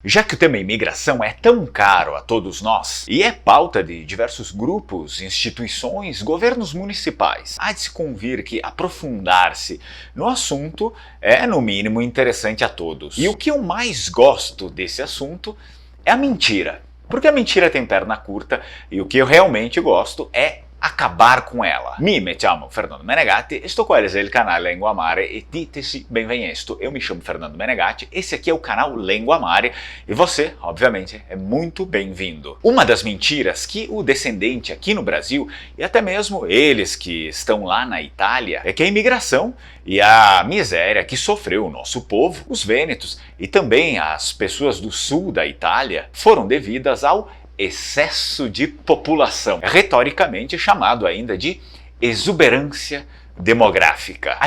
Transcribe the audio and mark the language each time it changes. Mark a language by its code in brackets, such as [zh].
[pt] Já que o tema imigração é tão caro a todos nós e é pauta de diversos grupos, instituições, governos municipais, há de se convir que aprofundar-se no assunto é, no mínimo, interessante a todos. E o que eu mais gosto desse assunto é a mentira. Porque a mentira tem perna curta e o que eu realmente gosto é acabar com ela. [it] Me chiamo Fernando Menegatti, sto qua è il canale Lengua Mare e diteci benvenuto. [pt] Eu me chamo Fernando Menegatti, esse aqui é o canal Lengua Mare e você, obviamente, é muito bem-vindo. Uma das mentiras que o descendente aqui no Brasil e até mesmo eles que estão lá na Itália é que a imigração e a miséria que sofreu o nosso povo, os vênetos e também as pessoas do sul da Itália foram devidas ao excesso de população, retoricamente chamado ainda de exuberância demográfica.